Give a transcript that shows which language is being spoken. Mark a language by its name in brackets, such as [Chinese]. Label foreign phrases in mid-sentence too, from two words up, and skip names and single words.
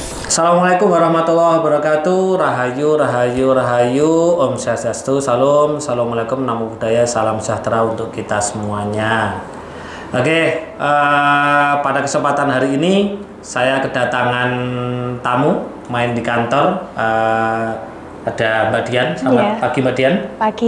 [Arabic] Assalamualaikum warahmatullahi wabarakatuh. [Indonesian] Rahayu, rahayu, rahayu. [Sanskrit] Om Swastiastu, [Indonesian] salam. [Arabic] Assalamualaikum, [Pali] namo buddhaya, [Indonesian] salam sejahtera untuk kita semuanya. Oke, pada kesempatan hari ini saya kedatangan tamu main di kantor. Ada Mbak Dian. Selamat pagi Mbak Dian. Pagi.